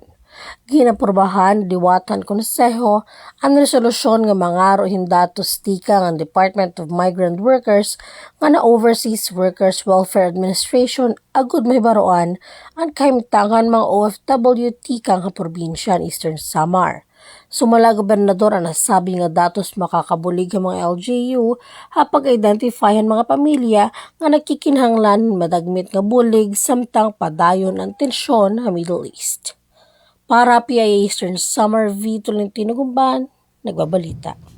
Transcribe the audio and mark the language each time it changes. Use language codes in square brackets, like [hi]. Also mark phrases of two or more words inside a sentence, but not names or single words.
[war] Ginapurbahan diwatan konseho ang resolusyon nga mangaro hindatos tika ng Department of Migrant Workers nga na Overseas Workers Welfare Administration agud may baroan ang kahimtangan mga OFW tika nga probinsya ng Eastern Samar. Sumala Gobernador ang nasabi nga datos makakabulig ang mga LGU hapag identifyan mga pamilya nga nagkikinhanglan madagmit nga bulig samtang padayon ang tensyon sa Middle East. Para PIA Eastern Samar V. Tolentino Gumban, nagbabalita.